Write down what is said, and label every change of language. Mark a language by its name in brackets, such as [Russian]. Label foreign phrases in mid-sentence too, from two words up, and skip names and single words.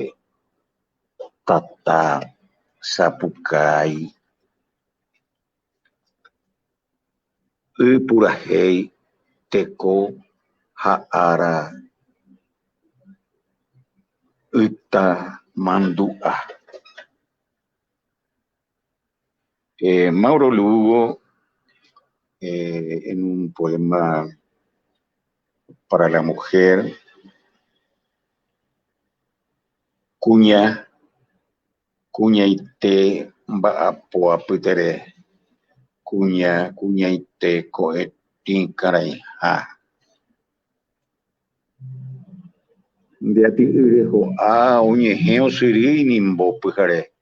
[Guarani] Tata sapukái, purahéi teko ha ára yta mandu'a. [Spanish] Mauro Lugo, en un poema para la mujer, [Guarani] kuñaite mba'apo'apytere, kuñaite ko'ẽtĩ karãiha. Ndeaty'yre ho'a oñehẽ osyrýi nimbo pyhare.